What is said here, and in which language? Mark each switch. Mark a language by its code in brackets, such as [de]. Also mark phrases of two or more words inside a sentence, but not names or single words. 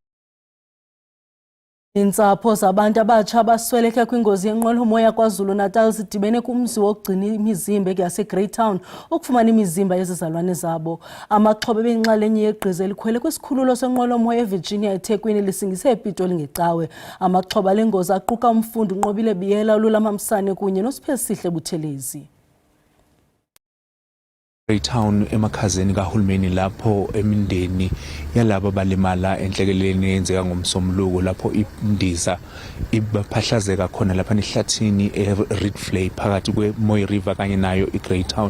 [xh] Iintsapho zabantu abatsha abasweleke kwingozi yenqwelomoya KwaZulu-Natal zidibene kumzi wokugcina imizimba yaseGreytown ukufumana imizimba yezizalwane zabo. Amaxhoba ebeyinxalenye yegqiza elikhwele kwisikhululo senqwelomoya eVirginia eThekwini lisingise ePitoli ngecawe. Amaxhoba lengozi aquka umfundi uNqobile Biyela, uLulama Msane kunye noSiphesihle Buthelezi. [zu] Greytown emakhazeni kahulumeni lapho emindeni yalabo balimala enhlekeleleni eyenzeka ngomsombuluko lapho indiza ibaphahlazeka khona lapha ehlathini eRedflay phakathi kweMoy River kanye nayo iGreytown.